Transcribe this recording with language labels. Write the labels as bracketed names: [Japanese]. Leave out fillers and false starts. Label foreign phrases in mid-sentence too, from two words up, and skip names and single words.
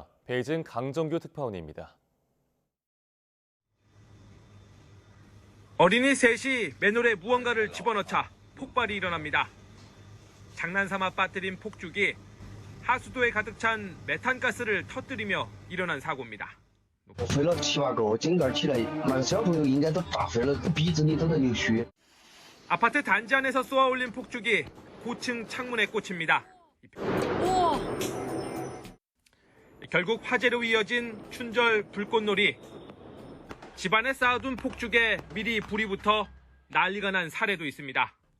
[Korean] 베이징 강정규 특파원입니다. 어린이 셋이 맨홀에 무언가를 집어넣자 폭발이 일어납니다. 장난삼아 빠뜨린 폭죽이 하수도에 가득 찬 메탄가스를 터뜨리며 일어난 사고입니다. [Chinese] 我飞了7、8个，警告起来，那个小朋友应该都大飞了，鼻子里都能流血。 [Korean] 아파트 단지 안에서 쏘아올린 폭죽이 고층 창문에 꽂힙니다. 결국 화재로 이어진 춘절 불꽃놀이. 집안에 쌓아둔 폭죽에 미리 불이 붙어 난리가 난 사례도 있습니다.